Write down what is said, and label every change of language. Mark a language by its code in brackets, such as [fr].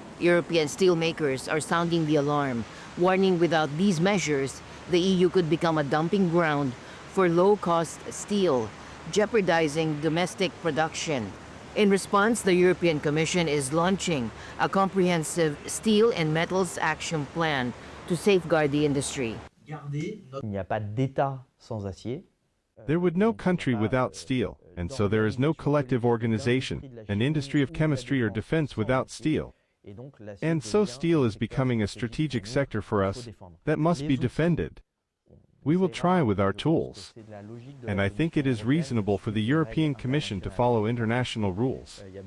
[en] European steelmakers are sounding the alarm, warning without these measures, the EU could become a dumping ground for low-cost steel, jeopardizing domestic production. In response, the European Commission is launching a comprehensive steel and metals action plan to safeguard the industry. [fr] Il n'y a pas d'État sans acier. [en] There would no country without steel, and so there is no collective organization, an industry of chemistry or defense without steel. And so steel is becoming a strategic sector for us that must be defended. We will try with our tools. And I think it is reasonable for the European Commission to follow international rules.